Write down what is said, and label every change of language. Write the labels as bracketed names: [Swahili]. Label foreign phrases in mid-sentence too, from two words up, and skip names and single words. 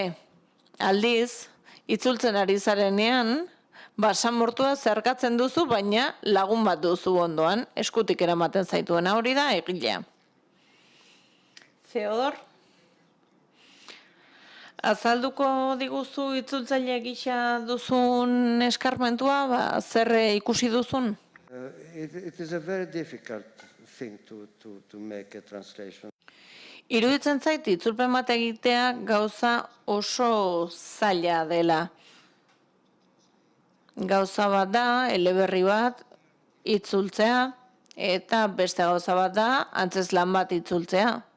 [Basque] Aldiz, itzultzen ari zarenean, basamortua zerkatzen duzu, baina lagun bat duzu ondoan, eskutik eramaten zaituena hori da egilea. Theodor? Azalduko diguzu itzultzaile gisa duzun eskarmentua, zer ikusi duzun? [English] It is a very difficult thing to make a translation. [Basque] Iruditzen zait itzulpen bat egitea gauza oso zaila dela. Gauza bat da, eleberri bat itzultzea, eta beste gauza bat da, antzezlan bat itzultzea.